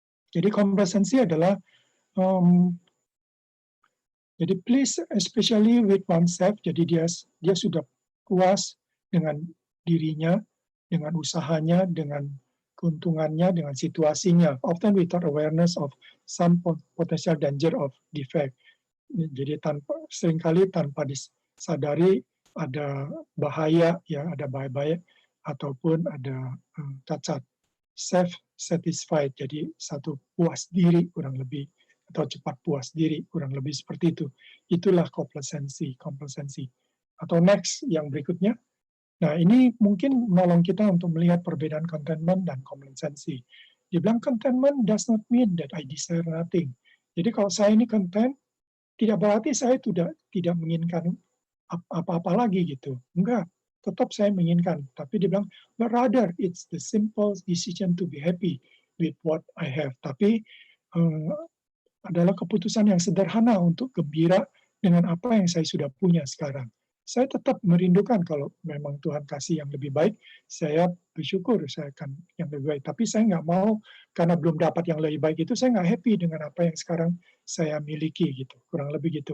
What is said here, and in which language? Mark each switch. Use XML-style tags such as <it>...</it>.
<id>Jadi komplasensi adalah jadi</id> <en>please especially with oneself.</en> <id>Jadi dia sudah puas dengan dirinya, dengan usahanya, dengan keuntungannya, dengan situasinya.</id> <en>Often without awareness of some potential danger of defect.</en> <id>Jadi seringkali tanpa disadari ada bahaya, ya ada bahaya ataupun ada cacat. Self-satisfied, jadi satu puas diri kurang lebih, atau cepat puas diri kurang lebih seperti itu. Itulah komplasensi. Atau next, yang berikutnya. Nah, ini mungkin menolong kita untuk melihat perbedaan contentment dan komplasensi. Dibilang</id> <en>contentment does not mean that I desire nothing.</en> <id>Jadi kalau saya ini content, tidak berarti saya tidak menginginkan apa-apa lagi gitu. Enggak, tetap saya menginginkan. Tapi dia bilang,</id> <en>but rather it's the simple decision to be happy with what I have.</en> <id>Tapi adalah keputusan yang sederhana untuk gembira dengan apa yang saya sudah punya sekarang. Saya tetap merindukan kalau memang Tuhan kasih yang lebih baik, saya bersyukur saya akan yang lebih baik. Tapi saya nggak mau, karena belum dapat yang lebih baik itu, saya nggak happy dengan apa yang sekarang saya miliki gitu. Kurang lebih gitu.</id>